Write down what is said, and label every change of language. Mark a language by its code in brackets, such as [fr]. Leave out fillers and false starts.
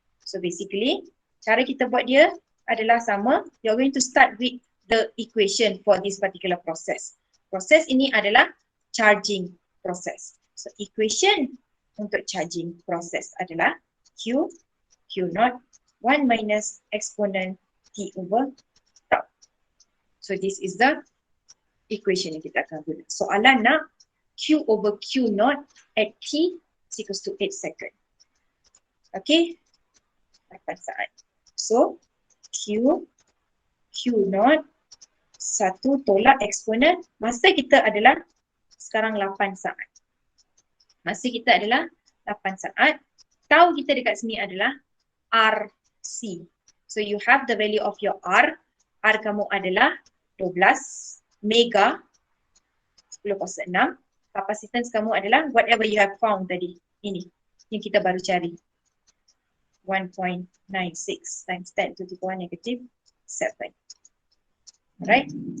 [ms] So basically, cara kita buat dia adalah sama. [en] You're going to start with the equation for this particular process. [ms] Proses ini adalah charging process. So equation untuk charging process adalah Q naught 1 minus exponent T over tau. [en] So this is the equation [ms] yang kita akan guna. Soalan nak [en] Q over Q naught at T is equals to 8 second. [ms] Okay, 8 saat. So Q naught 1 tolak eksponen masa kita adalah sekarang 8 saat. Masa kita adalah 8 saat. Tau kita dekat sini adalah RC. [en] So you have the value of your R. [ms] R kamu adalah 12 mega 10 kuasa 6 Capacitance kamu adalah [en] whatever you have found [ms] tadi. Ini yang kita baru cari. [en] 1.96 times 10 to the power negative 7. Alright.